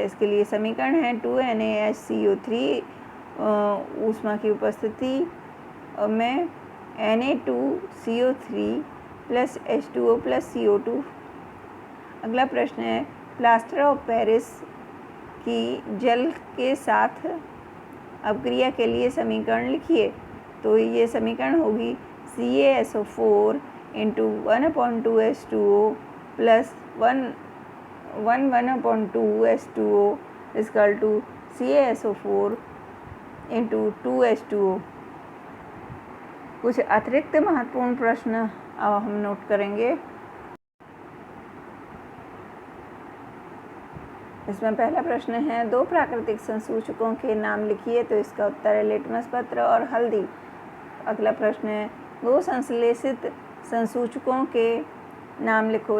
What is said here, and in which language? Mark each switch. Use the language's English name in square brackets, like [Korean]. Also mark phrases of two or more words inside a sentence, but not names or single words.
[Hindi] इसके लिए समीकरण है 2NaHCO3 ऊष्मा की उपस्थिति में Na2CO3 + H2O + CO2। अगला प्रश्न है, [English] plaster of Paris [Hindi] की जल के साथ अपक्रिया के लिए समीकरण लिखिए। तो ये समीकरण होगी CaSO4 × 1/2H2O + 1/2H2O = CaSO4 × 2H2O। कुछ अतिरिक्त महत्वपूर्ण प्रश्न अब हम नोट करेंगे। इसमें पहला प्रश्न है, 2 प्राकृतिक संसूचकों के नाम लिखिए। तो इसका उत्तर है लिटमस पत्र और हल्दी। अगला प्रश्न है, 2 संश्लेषित संसूचकों के नाम लिखो।